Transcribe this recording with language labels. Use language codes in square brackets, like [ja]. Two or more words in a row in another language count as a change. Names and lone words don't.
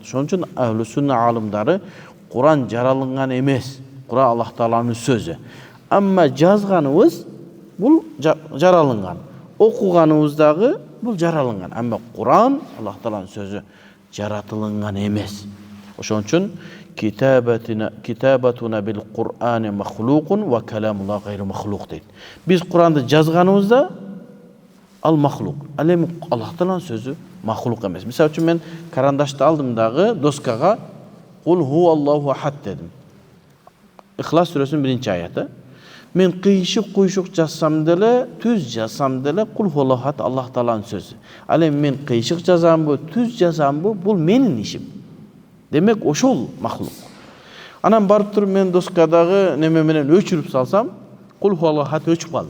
[ky] Ошон үчүн [ar] أهل السنة [ky] алымдары Куран жаралынган эмес, Куран Аллах Тааланын сөзү. Амма жазганыбыз бул жаралынган. Окуганыбыз дагы бул жаралынган. Амма Куран Аллах Тааланын сөзү, жаратылынган эмес. Ошон үчүн [ar] كتابتنا بالقرآن مخلوق وكلام الله غير مخلوق дейт. [ky] Биз Куранды жазганыбызда ал махлук. Ал эми Аллах Тааланын сөзү махлук эмес. Мисалы үчүн мен карандашты алдым дагы доскага [ar] قل هو الله أحد [ky] дедим. Ихлас сүрөсүнүн 1-чи аяты. Мен кыйшык жазсам деле, түз жазсам деле [ar] قل هو الله أحد [ky] Аллах Тааланын сөзү. Ал эми мен кыйшык жазамбы, түз жазамбы, бул менин ишим. Демек ошол махлук. Анан барып туруп мен доскадагы неме менен өчүрүп салсам, [ar] قل هو الله أحد [ky] өчүп калды.